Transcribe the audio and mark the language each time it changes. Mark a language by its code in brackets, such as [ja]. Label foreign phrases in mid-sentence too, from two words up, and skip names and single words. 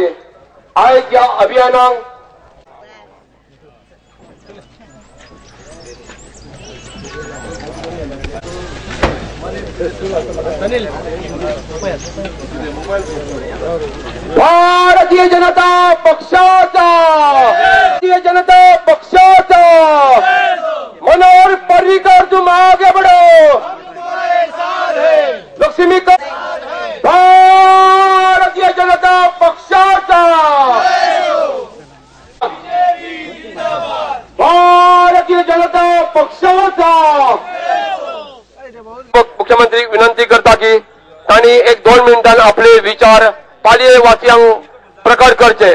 [kok] आयज ह्या अभियानाक भारतीय जनता पक्षाचा मनोहर पर्रिकर [hi] तुम आगे बढ़ो, [kok] लक्ष्मी भारतीय जनता पक्षाचा भारतीय जनता पक्षाचा। मुख्यमंत्री विनंती करता की तांणी 1-2 मिनिटांनी आपले विचार पालये वासियांक प्रकट करचे।